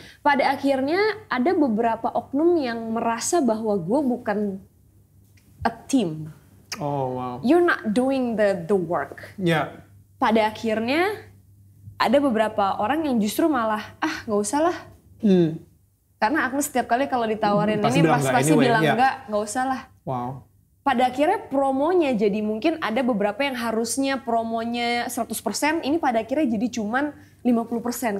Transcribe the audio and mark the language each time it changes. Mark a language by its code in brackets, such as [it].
[id] Pada akhirnya ada beberapa oknum yang merasa bahwa gue bukan a team. [en] Oh wow. You're not doing the work. [id] Pada akhirnya ada beberapa orang yang justru malah nggak usah lah. Karena aku setiap kali kalau ditawarin ini pasti bilang enggak usah lah. [en] Wow. [id] Pada akhirnya promonya jadi mungkin ada beberapa yang harusnya promonya 100%, ini pada akhirnya jadi cuman 50%.